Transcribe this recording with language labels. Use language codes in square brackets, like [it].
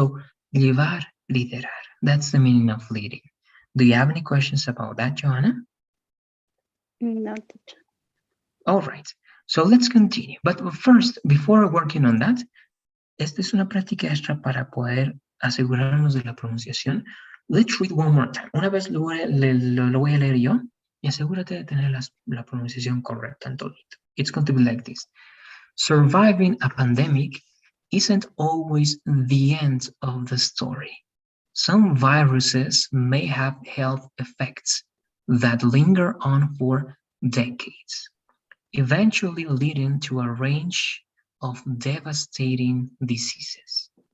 [en] So, llevar, liderar, that's the meaning of leading. Do you have any questions about that, Joanna? No, teacher. All right, so let's continue. But first, before working on that, [es] esta es una práctica extra para poder asegurarnos de la pronunciación. [en] Let's read one more time. [es] Una vez lo voy a leer yo y asegúrate de tener la pronunciación correcta en todito. [en] It's going to be like this. Surviving a pandemic isn't always the end of the story. Some viruses may have health effects that linger on for decades, eventually leading to a range of devastating diseases.